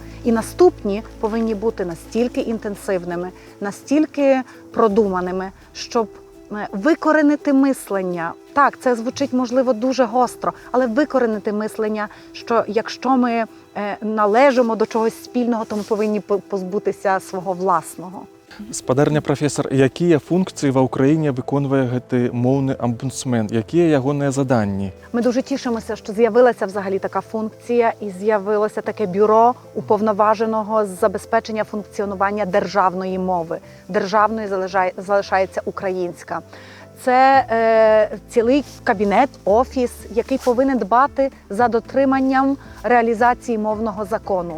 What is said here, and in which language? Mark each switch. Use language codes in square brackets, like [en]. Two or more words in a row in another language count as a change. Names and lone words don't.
[uk] І наступні повинні бути настільки інтенсивними, настільки продуманими, щоб викоренити мислення. Так, це звучить, можливо, дуже гостро, але викоренити мислення, що якщо ми належимо до чогось спільного, то ми повинні позбутися свого власного. [be] Спадарня прафесор, якія [uk] функції в Україні виконує [be] гэты моўны омбудсмен? Якія ягоныя заданні? [uk] Ми дуже тішимося, що з'явилася взагалі така функція і з'явилося таке бюро уповноваженого з забезпечення функціонування державної мови. Державною залишається українська. Це цілий кабінет, офіс, який повинен дбати за дотриманням реалізації мовного закону.